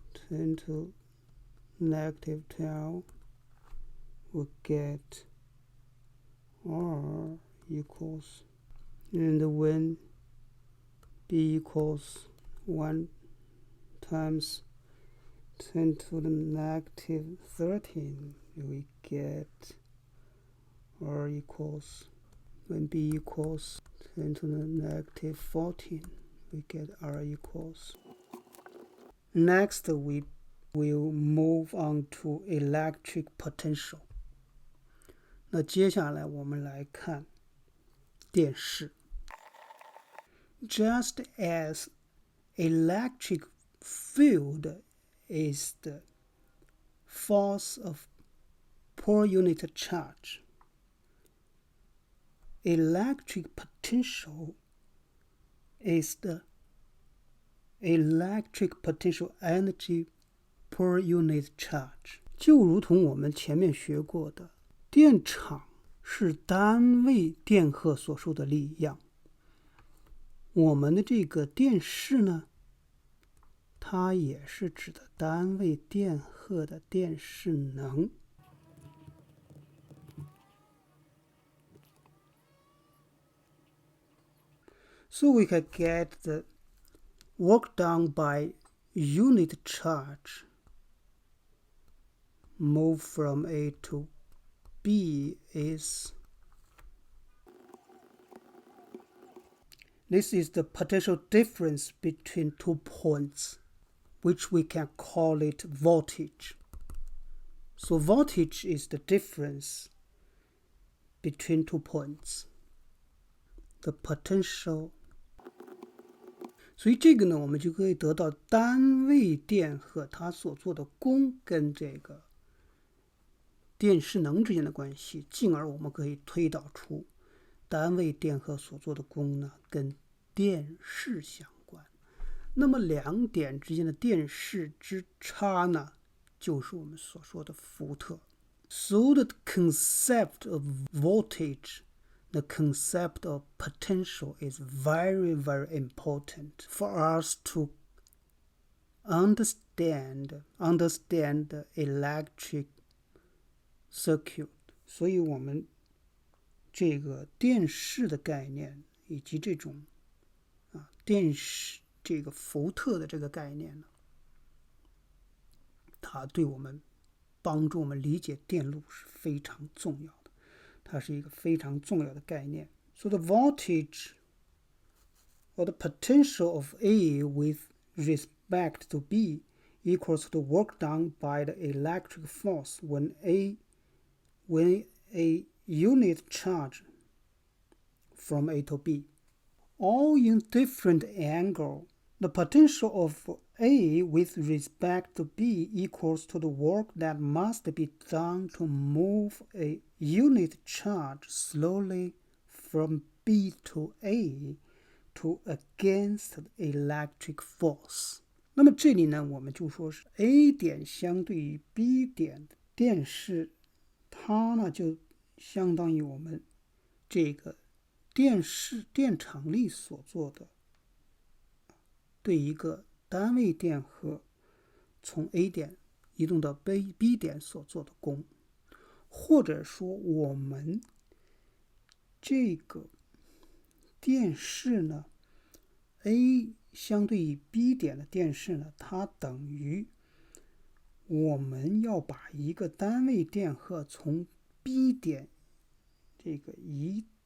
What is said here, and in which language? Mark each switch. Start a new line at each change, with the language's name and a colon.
English: 10 to negative 12, we get r equals, and when b equals 1 times 10 to the negative 13, we get r equals, when b equals 10 to the negative 14, we get r equals. Next, we will move on to electric potential.
Chinese: 那接下来我们来看电势。
English: Just as electric field is the force of per unit charge, electric potential is the electric potential energy per unit charge.
Chinese: 就如同我们前面学过的，电场是单位电荷所受的力量。我们的这个电势呢，它也是指的单位电荷的电势能。
English: So we can get the work done by unit charge move from A to B is, this is the potential difference between 2 points, which we can call it voltage. So voltage is the difference between 2 points. The potential.
Chinese: 所以这个呢，我们就可以得到单位电荷它所做的功跟这个电势能之间的关系，进而我们可以推导出单位电荷所做的功呢跟电势相关。那么两点之间的电势之差呢，就是我们所说的伏特。
English: So the concept of voltage, the concept of potential is very, very important for us to understand the electric circuit.
Chinese: 所以我们这个电势的概念以及这种电势这个伏特的这个概念呢，它对我们帮助我们理解电路是非常重要的，它是一个非常重要的概念。
English: So the voltage or the potential of A with respect to B equals to the work done by the electric force when a unit charge from A to B, all in different angle. The potential of A with respect to B equals to the work that must be done to move a unit charge slowly from B to A to against electric force.
Chinese: 那么这里呢，我们就说是 A 点相对于 B 点的电势，它呢就相当于我们这个电场力所做的对一个单位电荷从 A 点移动到 B 点所做的功，或者说我们这个电势呢 A 相对于 B 点的电势呢，它等于我们要把一个单位电荷从 B 点这个移